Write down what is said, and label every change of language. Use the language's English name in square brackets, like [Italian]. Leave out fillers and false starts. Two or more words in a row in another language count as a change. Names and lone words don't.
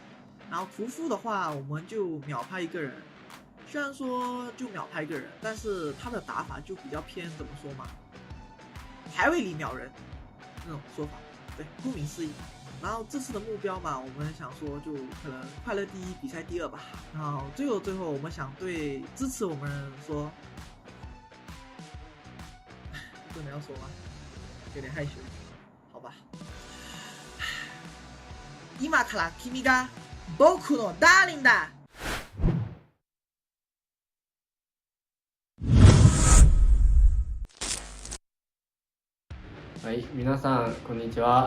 [Chinese] 然后屠夫的话，我们就秒拍一个人，虽然说就秒拍一个人，但是他的打法就比较偏怎么说嘛，排位里秒人那种说法，对，顾名思义。然后这次的目标嘛，我们想说就可能快乐第一，比赛第2吧。然后最后我们想对支持我们人说，真的要说吗？有点害羞，好吧。 [Japanese] 今から君が僕のダーリンだ。はい、皆さんこんにちは。